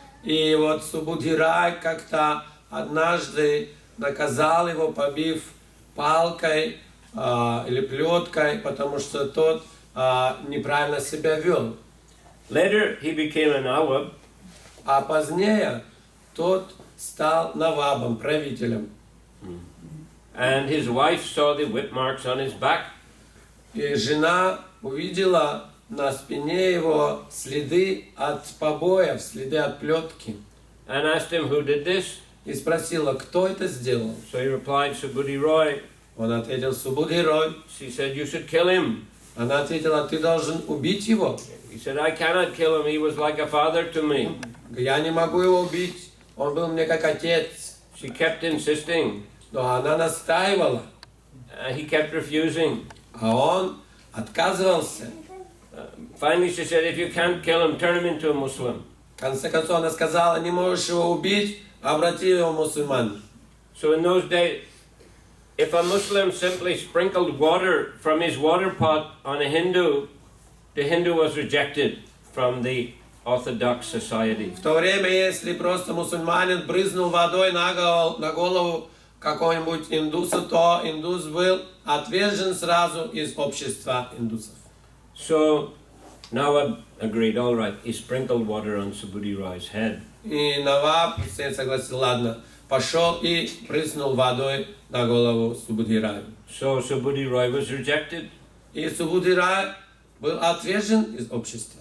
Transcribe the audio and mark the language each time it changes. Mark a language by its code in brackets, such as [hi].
[ru] И вот Субудхи Рай как-то однажды наказал его, побив палкой или плеткой, потому что тот неправильно себя вел. [en] Later he became a Nawab. [ru] А позднее тот стал Навабом, правителем. [en] And his wife saw the whip marks on his back. [ru] И жена увидела на спине его следы от побоев, следы от плетки. [en] And asked him who did this. [ru] И спросила, кто это сделал. [en] So he replied, Subudhi Roy. [ru] Он ответил, Субудхи Рой. [en] She said, you should kill him. [ru] Она ответила, ты должен убить его. [en] He said, I cannot kill him. He was like a father to me. [ru] Я не могу его убить. Он был мне как отец. [en] She kept insisting. [ru] Но она настаивала. [en] He kept refusing. [ru] А он отказывался. [en] Finally she said, if you can't kill him, turn him into a Muslim. [ru] В конце концов она сказала, не можешь его убить, обрати его в мусульман. [en] So in those days, if a Muslim simply sprinkled water from his water pot on a Hindu, the Hindu was rejected from the Orthodox society. [ru] В то время, если просто мусульманин брызнул водой на голову какого-нибудь индуса, то индус был отвержен сразу из общества индусов. [en] So Nawab agreed, all right, he sprinkled water on Subudhi Roy's head. [ru] И Наваб согласился, ладно, пошел и брызнул водой на голову Субудхи Раю. [en] So Subudhi Roy was rejected. [ru] И Субудхи Рай был отвержен из общества.